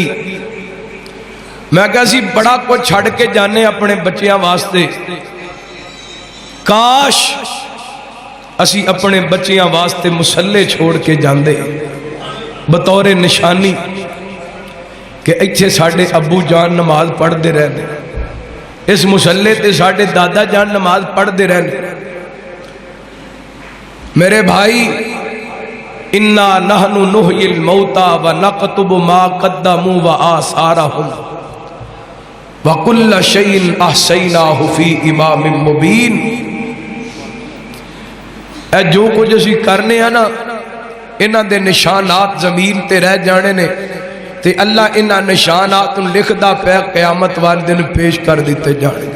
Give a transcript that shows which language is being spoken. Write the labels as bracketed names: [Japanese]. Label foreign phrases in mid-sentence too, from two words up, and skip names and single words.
[Punjabi] میں کہا سی بڑا کچھ چھڑ کے جانے اپنے بچیاں واسطے، کاش اسی اپنے بچیاں واسطے مسلے چھوڑ کے جاندے بطور نشانی کہ ایتھے ساڈے ابو جان نماز پڑھ دے رہنے، اس مسلے تے ساڈے دادا جان نماز پڑھ دے رہنے۔ [Urdu] میرے بھائی، [Arabic] انا نحن نحیی الموتى ونکتب ما قدموا وآثارهم وکل شیء احصیناہ فی امام مبین۔ [Punjabi] اے جو کچھ اسی کرنے ہیں نا، انہاں دے نشانات زمین تے رہ جانے نے تے اللہ انہاں نشانات لکھدا پیا قیامت والے دن پیش کر دیتے جانے گے۔